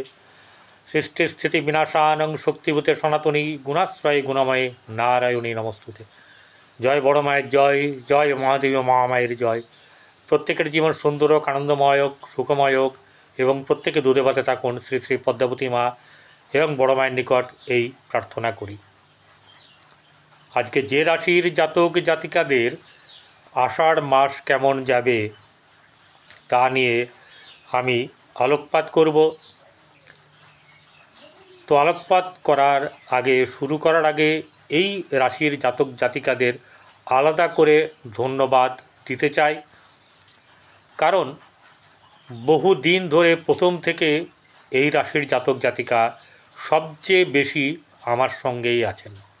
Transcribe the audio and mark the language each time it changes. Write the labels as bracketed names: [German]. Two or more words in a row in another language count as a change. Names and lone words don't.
[Sanskrit] सृष्टि विनाशानं शक्तिभूते सनातनी गुणाश्रय गुणमये नारायणी नमस्तुते। [Bangla] জয় বড় মায়ের জয়, জয় মহাদেবী মহামায়ের জয়। প্রত্যেকের জীবন সুন্দর হোক, আনন্দময় হোক, সুখময় হোক এবং প্রত্যেকে দুধে ভাতে থাকুন শ্রী শ্রী পদ্মাবতী মা এবং বড় মায়ের নিকট এই প্রার্থনা করি। আজকে যে রাশির জাতক জাতিকাদের আষাঢ় মাস কেমন যাবে তা নিয়ে আমি আলোকপাত করব। তো আলোকপাত করার আগে শুরু করার আগে এই রাশির জাতক জাতিকাদের আলাদা করে ধন্যবাদ দিতে চাই, কারণ বহু দিন ধরে প্রথম থেকে এই রাশির জাতক জাতিকা সবচেয়ে বেশি আমার সঙ্গেই আছেন।